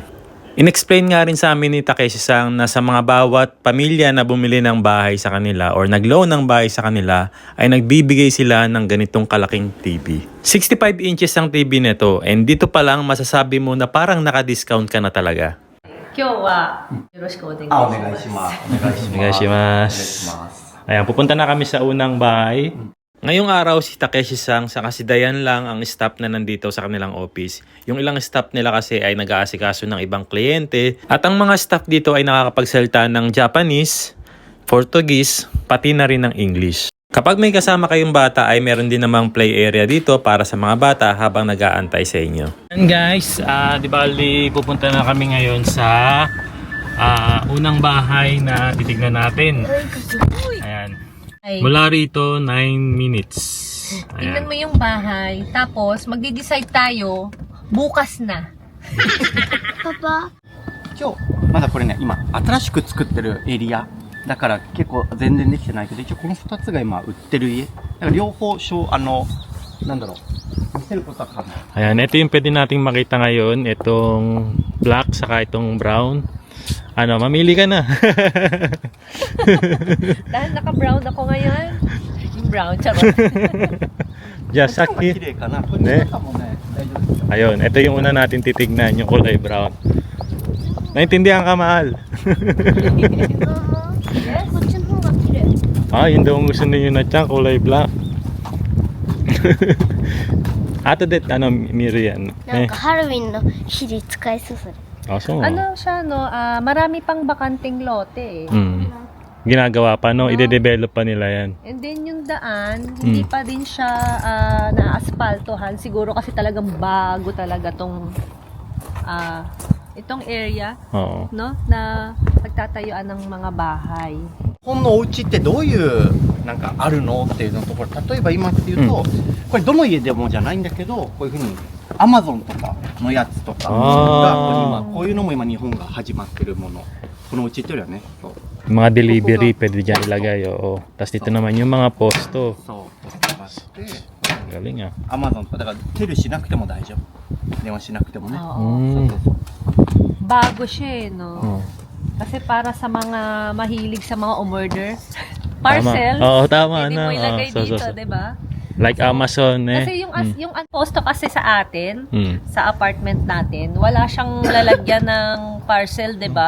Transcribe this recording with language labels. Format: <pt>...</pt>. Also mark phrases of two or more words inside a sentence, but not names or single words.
<tl>Inexplain nga rin sa amin ni Takeshi-san na sa mga bawat pamilya na bumili ng bahay sa kanila or nag-loan ng bahay sa kanila ay nagbibigay sila ng ganitong kalaking TV. 65 inches ang TV nito and dito pa lang masasabi mo na parang naka-discount ka na talaga.</tl> <ja>今日はよろしくお願いしおます。願いします。お願いします。お願いします。お願いします。</ja> <tl>Ayan, pupunta na kami sa unang bahay. Ngayong araw si Takeshi-san sa kasidayan lang ang staff na nandito sa kanilang office. Yung ilang staff nila kasi ay nag-aasikaso ng ibang kliyente. At ang mga staff dito ay nakakapagsalita ng Japanese, Portuguese, pati na rin ng English. Kapag may kasama kayong bata ay meron din namang play area dito para sa mga bata habang nag-aantay sa inyo.</tl> <en>And guys,</en> <tl>di bali pupunta na kami ngayon sa unang bahay na titignan natin. Ayan. Ay, Mula rito, 9 minutes. tingnan mo Ayan. yung bahay, tapos magde-decide tayo bukas na.</tl> <ja>今日、まだこれね、今、新しく作ってるエリア。だから結構全然できてないけど、一応この2つが今売ってる家。だから両方、なんだろう、見せることは可能。</ja> <tl>Ayan, ito yung pwede nating makita ngayon. Itong black saka itong brown. Ano, mamili ka na. Dahil naka-brown ako ngayon. Yung brown, charot.</tl> <ja>じゃあさっきこっちの方が綺麗かな。こっちの中もね、大丈夫ですよ。</ja> <tl>ayun, ito yung una natin titignan, yung kulay brown. Naintindihan ka, mahal?</tl> <ja>こっちの方が綺麗。</ja> <tl>Ah, yun daw ang gusto ninyo na tiyan, kulay black. Ato det, ano, Miriam?</tl> <ja>なんかハロウィンの日で使えそうそれ。</ja> <tl>Ah, so, Ano siya, no? Marami pang bakanting lote eh. ginagawa pa, no? Ide-develop pa nila yan. And then yung daan, hindi pa din siya na-aspaltohan. Siguro kasi talagang bago talaga itong area, Oo. no? Na pagtatayuan ng mga bahay.</tl> <ja>日本のお家ってどういうなんかあるのっていうのところ、例えば今っていうと、これどの家でもじゃないんだけど、こういうふうにアマゾンとかのやつとかがこういうのも今日本が始まってるもの。このうちっていうよりはね。そう</ja> <tl>Mga delivery, pwede dyan ilagay, oo. Tapos dito naman yung mga posto.</tl> <ja>そうポストがあって、</ja> <tl>Galing ah.</tl> <ja>アマゾンとかだからテルしなくても大丈夫。電話しなくてもね。</ja> <tl>Oo.</tl> <ja>そうそうそう。</ja> <tl>Bago siya eh, no? Oo. Kasi para sa mga mahilig sa mga umorder, parcel, Oo, tama pwede na. mo ilagay Oo, dito, diba? Like Amazon, eh. Kasi yung posto kasi sa atin, Mm. sa apartment natin, wala siyang lalagyan ng parcel, 'di ba?</tl>